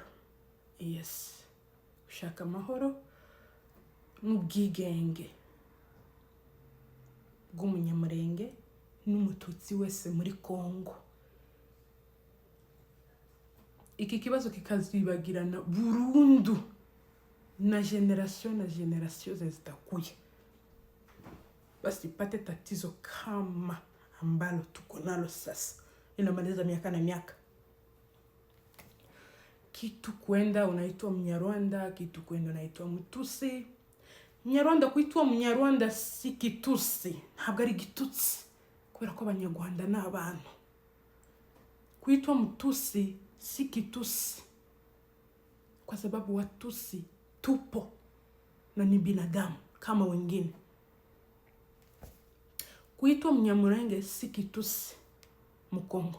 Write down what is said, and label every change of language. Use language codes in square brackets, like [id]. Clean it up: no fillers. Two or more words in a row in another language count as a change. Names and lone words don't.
[rw] Yes, gushaka amahoro n'ubwigenge bw'umunyamurenge n'umututsi wese muri Kongo. Iki kibazo kikazibagirana burundu na generation zitakuja. [sw] Basipate tatizo kama ambalo tuko nalo sasa. Inamaliza miaka na miaka. Kitu kwenda unaitwa Mnyarwanda, kitu kwenda unaitwa Mtusi. Mnyarwanda kuitwa Mnyarwanda si kitusi, [rw] ntabwo ari gitutsi, kubera ko abanyarwanda ni abantu. [sw] Kuitwa Mtusi si kitusi, kwa sababu Watusi tupo na ni binadamu kama wengine. Kuitwa Mnyamurenge si kitusi Mkongo.